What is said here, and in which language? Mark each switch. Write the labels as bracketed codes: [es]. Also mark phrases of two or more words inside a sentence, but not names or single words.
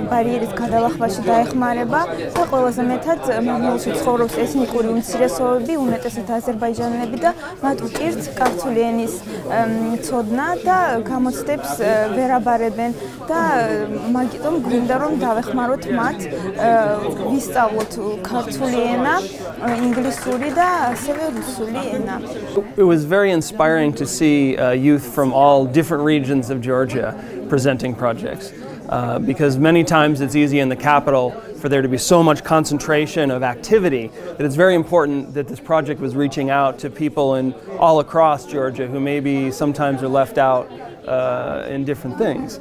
[ka] ბარიერის გადალახვაში დაეხმარება და ყველაზე მეტად მარნეულში ცხოვრობს ეთნიკური უმცირესობები, უმეტესად აზერბაიჯანელები და მათ უკირთ ქართული ენის ცოდნა და გამოცდებს ვერ აბარებენ და მაგიტომ გვინდა რომ დავეხმაროთ მათ ვისწავლოთ ქართული ენა, ინგლისური და ასევე რუსული ენა. [en] It was very inspiring to see youth from all different regions of Georgia presenting projects. Because many times it's easy in the capital for there to be so much concentration of activity that it's very important that this project was reaching out to people all across Georgia who maybe sometimes are left out in different things.